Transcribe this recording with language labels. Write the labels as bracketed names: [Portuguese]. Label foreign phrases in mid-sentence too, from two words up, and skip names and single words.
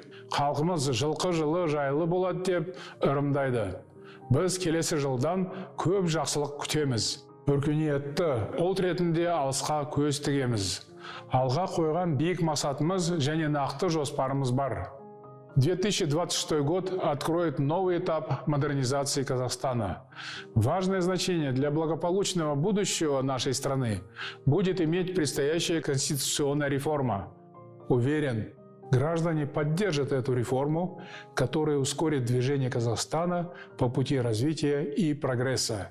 [Kazakh] Халқымыз жылқы жылы жайлы болады деп ырымдайды. Біз келесі жылдан көп жақсылық күтеміз. Өркениетті ұлт ретінде алысқа көз тігеміз. Алға қойған биік мақсатымыз және нақты жоспарымыз бар. [Russian] 2026 год откроет новый этап модернизации Казахстана. Важное значение для благополучного будущего нашей страны будет иметь предстоящая конституционная реформа. Уверен, граждане поддержат эту реформу, которая ускорит движение Казахстана по пути развития и прогресса.